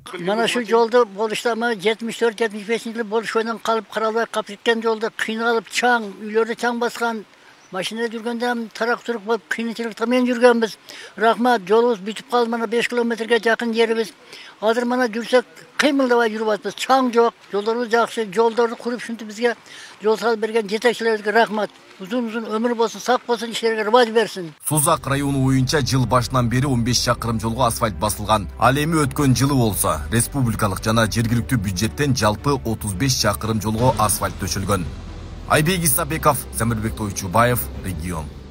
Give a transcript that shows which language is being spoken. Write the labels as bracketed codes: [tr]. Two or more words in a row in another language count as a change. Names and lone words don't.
[ky] Мана шу жолду болушта 74-75 жылы болуш менен калып каралбай калып кеткен жолду кыйналып чаң, үйлөрдө чаң баскан. Машина жүргөндө тарак турук болуп кыйынчылыкта мен жүргөнбүз. Рахмат, жолубуз бүтүп калды, мана 5 километрге жакын жерибиз. Азыр мана жүрсөк кыймылдабай жүрүп атабыз. Чаң жок, жолдорубуз жакшы, жолдорду куруп ушинтип бизге жол салып берген жетекчилерге рахмат. Узун өмүр болсун, сак болсун, иштерине ривож берсин. Сузак району боюнча жыл башынан бери 15 чакырым жолго асфальт басылган. Ал эми өткөн жылы болсо, республикалык жана жергиликтүү бюджеттен жалпы 35 чакырым жолго асфальт төшөлгөн. Айбек Исабеков, Замирбек Тойчубаев, регион.